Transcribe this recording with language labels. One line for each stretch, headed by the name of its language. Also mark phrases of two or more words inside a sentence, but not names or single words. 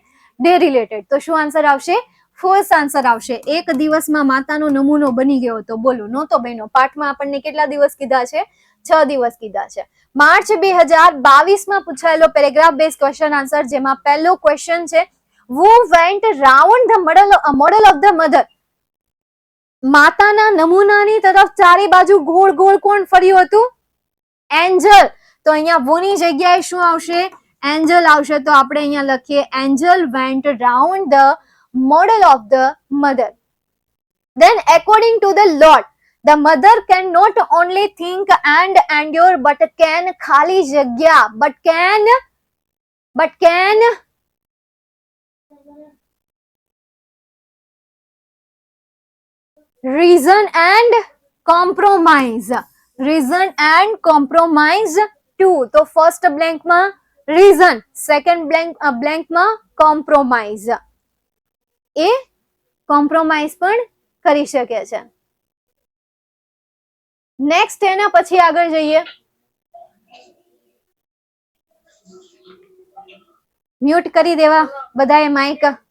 English: day related.
Gujarati: તો શું આન્સર આવશે?
English: false answer
Gujarati: આવશે. એક દિવસમાં માતાનો નમૂનો બની ગયો હતો, બોલો, નહોતો બન્યો. પાઠમાં આપણને કેટલા દિવસ કીધા છે? 6 દિવસ કીધા છે. માર્ચ 2022 માં પૂછાયેલો
English: paragraph base question answer,
Gujarati: જેમાં પહેલો ક્વેશ્ચન છે,
English: who went round the model of the mother?
Gujarati: માતાના નમૂનાની તરફ ચારે બાજુ ગોળ ગોળ કોણ ફર્યું હતું? એન્જલ. તો અહીંયા wo ની જગ્યાએ શું આવશે? એન્જલ આવશે. તો આપણે અહીંયા લખીએ, એન્જલ
English: went round the model of the mother. Then according to the Lord, the mother can not only think and endure but can
Gujarati: ખાલી જગ્યા
English: but can reason and compromise. Reason and compromise too.
Gujarati: તો ફર્સ્ટ બ્લેન્કમાં reason, સેકન્ડ બ્લેન્કમાં compromise. એ કોમ્પ્રોમાઇઝ પણ કરી શકે છે. નેક્સ્ટ, એના પછી આગળ જઈએ. મ્યુટ કરી દેવા બધાએ માઇક.